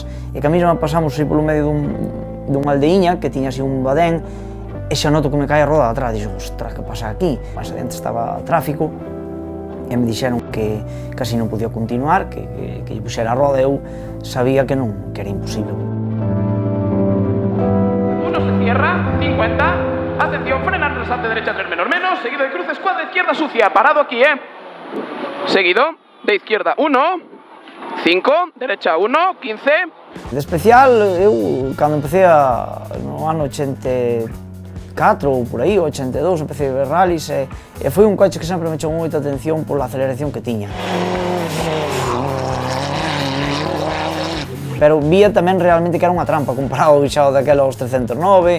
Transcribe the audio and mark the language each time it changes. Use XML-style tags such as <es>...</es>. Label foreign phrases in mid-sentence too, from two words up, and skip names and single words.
<gl>E que a mesma pasamos aí polo medio dunha aldeiña que tiña así un badén, e xa noto que me cae a roda de atrás. Dixo, ostras, que pasa aquí? Máis adiante estaba tráfico, e me dixeron que casi non podía continuar, que lle puxera a roda, e eu sabía que non, que era imposible.</gl> <es>Uno se cierra, 50, atención, frenar rasante derecha 3 menos, seguido de cruce, escuadra izquierda sucia, parado aquí, seguido, de izquierda 1, 5, derecha 1, 15.</es> <gl>De especial, eu, cando empecé no ano 84 ou por aí, 82, empecé a ver rallies, e foi un coche que sempre me chamou moita atención pola aceleración que tiña. Pero vía tamén realmente que era unha trampa comparado ao bichado daquela aos 309.</gl>